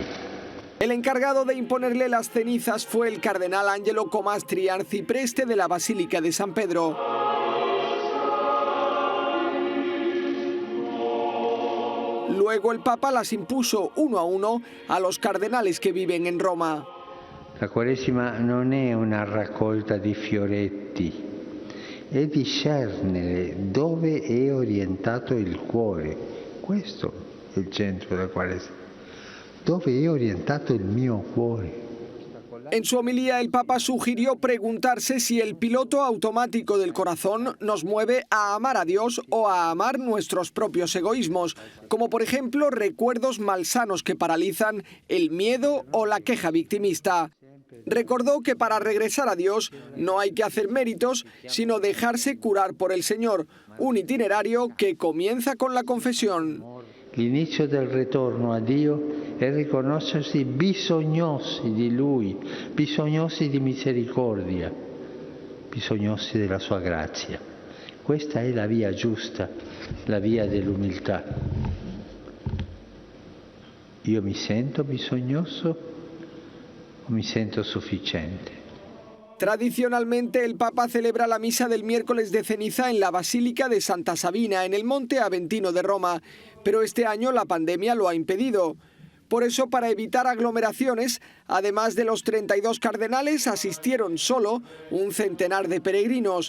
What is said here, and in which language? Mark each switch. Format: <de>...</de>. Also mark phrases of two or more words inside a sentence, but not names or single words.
<es>El encargado de imponerle las cenizas fue el cardenal Angelo Comastri, arcipreste de la Basílica de San Pedro. Luego el Papa las impuso uno a uno a los cardenales que viven en Roma.</es> <it>La Quaresima non è una raccolta di fioretti, è discernere dove è orientato il cuore. Questo è il centro della Quaresima. Dove è orientato il mio cuore?</it> <es>En su homilía, el Papa sugirió preguntarse si el piloto automático del corazón nos mueve a amar a Dios o a amar nuestros propios egoísmos, como por ejemplo recuerdos malsanos que paralizan el miedo o la queja victimista. Recordó que para regresar a Dios no hay que hacer méritos, sino dejarse curar por el Señor, un itinerario que comienza con la confesión.</es> <it>L'inizio del ritorno a Dio è riconoscersi bisognosi di Lui, bisognosi di misericordia, bisognosi della Sua grazia. Questa è la via giusta, la via dell'umiltà. Io mi sento bisognoso o mi sento sufficiente?</it> <es>Tradicionalmente, el Papa celebra la misa del miércoles de ceniza en la Basílica de Santa Sabina, en el Monte Aventino de Roma, pero este año la pandemia lo ha impedido. Por eso, para evitar aglomeraciones, además de los 32 cardenales, asistieron solo un centenar de peregrinos.</es>